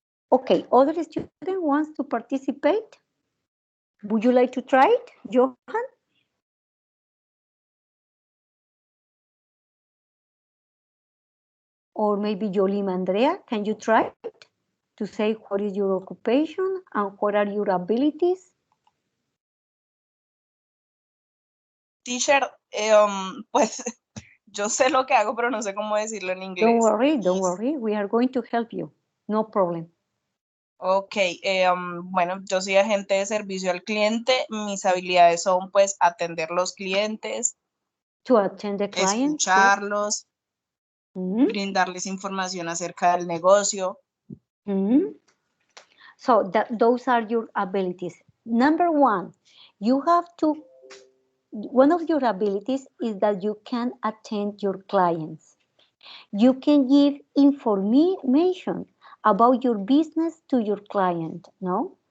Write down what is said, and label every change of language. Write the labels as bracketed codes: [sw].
[en] Okay, other student wants to participate? Would you like to try it, Johan? Or maybe Yolima Andrea, can you try it to say what is your occupation and what are your abilities? [es] Teacher, pues yo sé lo que hago, pero no sé cómo decirlo en inglés. [en] Don't worry, we are going to help you. No problem. [es] Ok, bueno, yo soy agente de servicio al cliente. Mis habilidades son, pues, atender los clientes, [en] To attend the client, [es] escucharlos, [en] yes. [es] brindarles información acerca del negocio. [en] So those are your abilities. Number one, you have to, one of your abilities is that you can attend your clients. You can give information about your business to your client, no?